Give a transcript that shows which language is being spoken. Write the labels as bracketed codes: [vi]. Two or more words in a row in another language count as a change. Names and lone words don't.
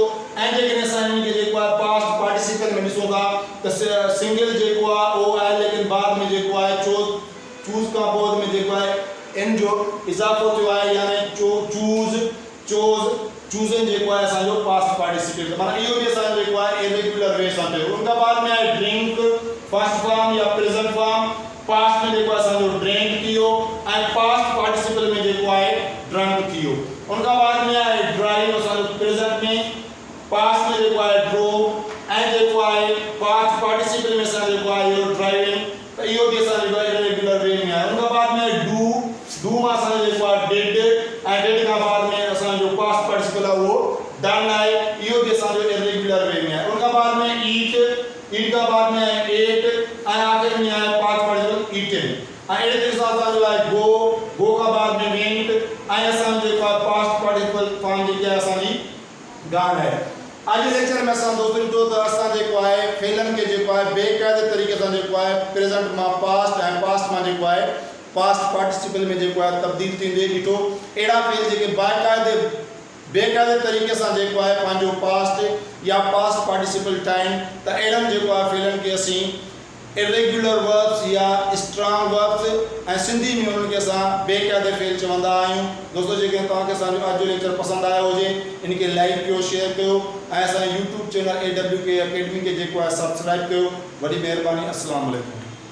[sd] ऐं जेकॾहिं असां हिन खे जेको आहे [en] past participle [sd] में ॾिसूं था त सिंगल जेको आहे ओ आहे लेकिन बाद में जेको आहे चूज़ खां पोइ में जेको आहे इन जो इज़ाफ़ो थियो आहे यानी चूज़न जेको आहे असांजो [en] past participle. [sd] माना इहो बि असांजो जेको आहे [en] irregular way [sd] सां थियो। उन खां बाद में आहे ड्रिंक। [en] first form [sd] या [en] present form past [sd] में जेको आहे असांजो ड्रिंक थी वियो ऐं [en] past participle [sd] में जेको आहे ड्रंक थी वियो। उन खां बाद में आहे ड्राइव। असांजो प्रेजेंट में पास्ट में जेको आहे ड्रोव ऐं जेको आहे [en] past participle [sd] में असां जेको आहे इहो ड्राइविंग। त इहो बि असां जेको आहे [en] irregular way [sd] में आहे। उन खां बाद में डू मां असांजो जेको आहे डेड ऐं डेड खां बाद में असांजो [en] past participle [sd] आहे उहो डन आहे। इहो बि असांजो [en] irregular way [sd] में आहे। उन खां बाद में ईट खां बाद में आहे एट ऐं आख़िर में आहे [en] past participle eaten. [sd] ऐं अहिड़े तरीक़े सां असांजो आहे गो खां बाद में वेंट ऐं असांजो जेको आहे [en] past participle form [sd] जेकी आहे असांजी गान आहे। आज लेक्चर में असां दोस्तों ॾिठो त असां जेको आहे फ़ेलन खे जेको आहे बेक़ाइदे तरीक़े सां जेको आहे प्रेजेंट मां पास्ट ऐं पास्ट मां जेको आहे [en] past participle [sd] में जेको आहे तब्दील थींदे ॾिठो। अहिड़ा फ़ेल जेके बेक़ाइदे तरीक़े सां जेको आहे पंहिंजो पास्ट या [en] past participle [sd] ठाहिनि त अहिड़नि जेको आहे फ़ेलनि खे असीं [en] irregular verbs [sd] या [en] strong verbs [sd] ऐं सिंधी में उन्हनि खे असां बेक़ाइदे फेल चवंदा आहियूं। दोस्तों जेके तव्हांखे असांजो अॼु जो लेक्चर पसंदि आयो हुजे इनखे लाइक कयो, शेयर कयो ऐं असांजे [en] YouTube channel [sd] AWK अकेडमी खे जेको आहे सब्सक्राइब कयो। वॾी महिरबानी। [ar] السلام عليكم.